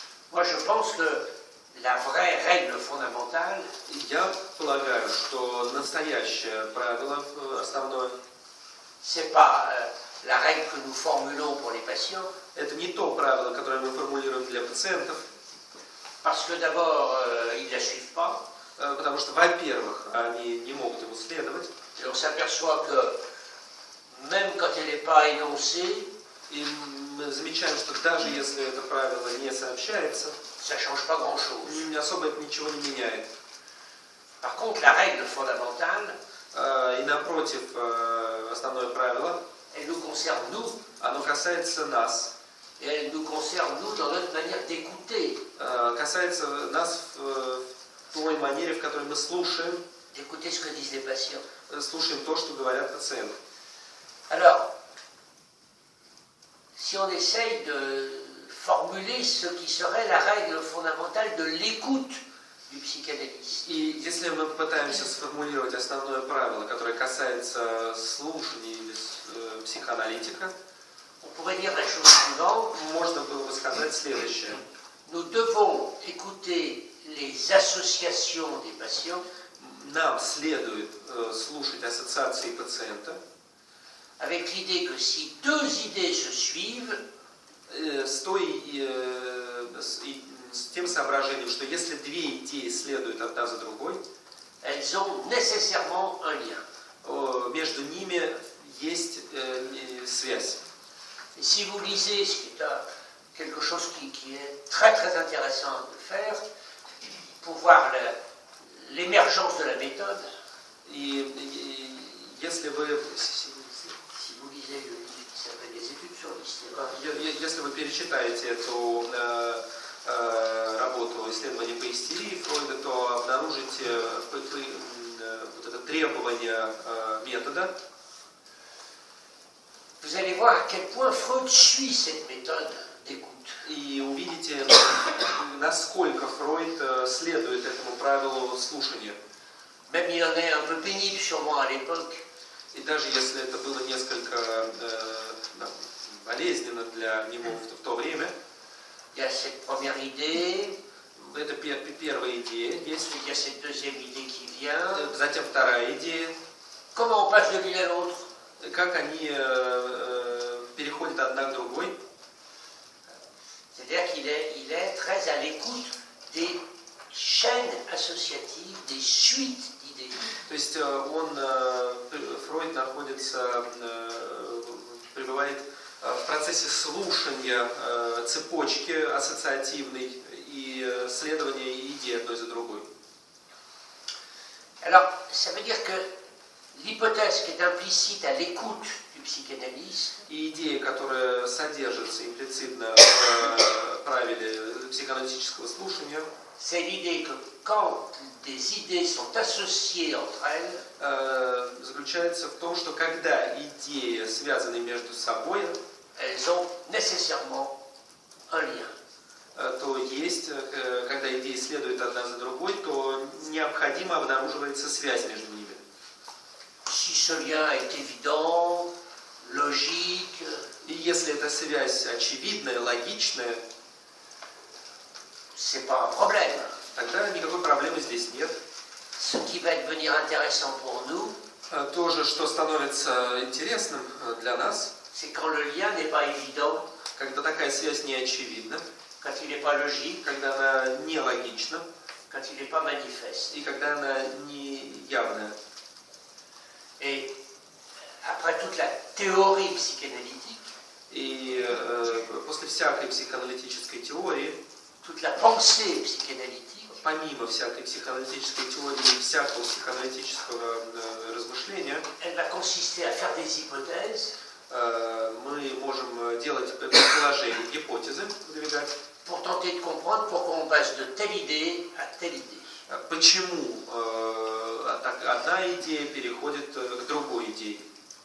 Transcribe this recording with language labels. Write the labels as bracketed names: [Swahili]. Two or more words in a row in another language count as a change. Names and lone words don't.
[French] Moi, je pense que la vraie règle fondamentale, [Russian] Я полагаю, что настоящее правило основное [French] c'est pas la règle que nous formulons pour les patients, [Russian] это не то правило, которое мы формулируем для пациентов, [French] parce que d'abord, ils ne la suivent pas, [Russian] потому что, во-первых, они не могут ему следовать, [French] et on s'aperçoit que même quand elle n'est pas énoncée, [Russian] и мы замечаем, что даже если это правило не сообщается, [French] ça ne change pas grand-chose. [Russian] особо это ничего не меняет. [French] Par contre, la règle fondamentale, [Russian] И напротив, основное правило, [French] elle nous concerne nous, [Russian] оно касается нас, [French] et elle nous concerne nous dans notre manière d'écouter, [Russian] касается нас в той манере, в которой мы слушаем [French] d'écouter ce que disent les patients. [Russian] Слушаем то, что говорят пациенты. [French] Alors, si on essaye de formuler ce qui serait la règle fondamentale de l'écoute du psychanalyste. [Russian] И если мы попытаемся сформулировать основное правило, которое касается слушания или психоаналитика, [French] on pourrait dire la chose suivante. [Russian] Можно было бы сказать следующее. [French] Nous devons écouter les associations des patients. [Russian] Нам следует слушать ассоциации пациента. [French] Avec l'idée que si deux idées se suivent, [Russian] с тем соображением, что если две идеи следуют одна за другой, [French] elles ont nécessairement un lien. [Russian] Между ними есть связь. [French] Et si vous lisez, ce qui est quelque chose qui est très très intéressant de faire, pour voir l'émergence de la méthode, [Russian] если вы [French] lisez le livre qui s'appelle Les études sur l'hystérie. [Russian] Если вы перечитаете эту работу исследования по истерии Фройда, то обнаружите вот это требование метода. [French] Vous allez voir à quel point Freud suit cette méthode d'écoute. [Russian] И увидите, насколько Фройд следует этому правилу слушания. [French] Même il en est un peu pénible sûrement à l'époque. [Russian] И даже если это было несколько болезненно для него в то время, [French] il y a cette première idée, [Russian] это первая идея, есть, [French] il y a cette deuxième idée qui vient, [Russian] затем вторая идея, [French] comment on passe de l'une à l'autre, [Russian] как они переходят одна к другой. [French] C'est-à-dire qu'il est très à l'écoute des chaînes associatives, des suites d'idées. [Russian] То есть Фройд пребывает в процессе слушания цепочки ассоциативной и следования идей одной за другой. [French] Alors, ça veut dire que l'hypothèse qui est implicite à l'écoute du psychanalyste, [Russian] и идея, которая содержится имплицитно в правиле психоаналитического слушания, [French] c'est l'idée que quand des idées sont associées entre elles, [Russian] заключается в том, что когда идеи связаны между собой, [French] elles ont nécessairement un lien. [Russian] То есть, когда идеи следуют одна за другой, то необходимо обнаруживается связь между ними. [French] Si ce lien est évident, logique, [Russian] и если эта связь очевидная, логичная, [French] c'est pas un problème. [Russian] Тогда никакой проблемы здесь нет. [French] Ce qui va devenir intéressant pour nous, [Russian] то же, что становится интересным для нас, [French] c'est quand le lien n'est pas évident, [Russian] когда такая связь не очевидна, [French] quand il n'est pas logique, [Russian] когда она не логична, [French] quand il n'est pas manifeste. [Russian] и когда она не явная. [French] Et après toute la théorie psychanalytique, [Russian] и после всякой психоаналитической теории, [French] toute la pensée psychanalytique, [Russian] помимо всякой психоаналитической теории, всякого психоаналитического размышления, [French] elle va consister à faire des hypothèses, [Russian] мы можем делать предположения, гипотезы, выдвигать, [French] pour tenter de comprendre pourquoi on passe de telle idée à telle idée. [Russian] Почему одна идея переходит к другой идее?